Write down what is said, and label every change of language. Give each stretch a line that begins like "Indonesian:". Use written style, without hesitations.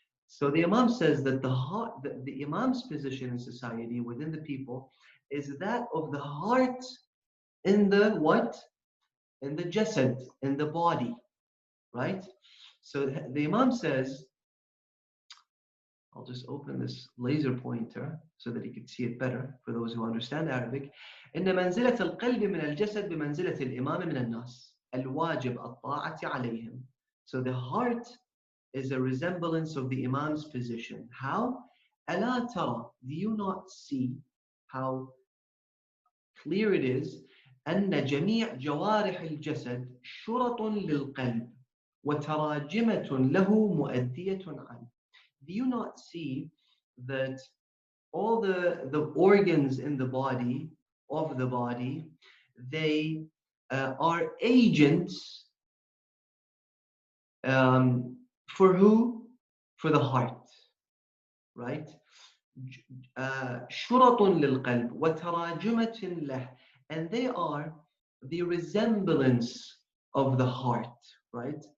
English: So the Imam says that the heart, the Imam's position in society within the people is that of the heart in the what? In the jasad, in the body, right? So the Imam says, I'll just open this laser pointer so that you can see it better for those who understand Arabic.
Arabic: إن منزلة القلب من الجسد بمنزلة الإمام من الناس الواجب الطاعة عليهم.
English: So the heart is a resemblance of the Imam's position. How?
Arabic: ألا ترى,
English: do you not see how clear it is
Arabic: أن جميع جوارح الجسد شرط للقلب وتراجمة له مؤدية عنه.
English: Do you not see that all the organs in the body, of the body, they are agents for who? For the heart, right?
Arabic: شرط للقلب وتراجمة له,
English: and they are the resemblance of the heart, right?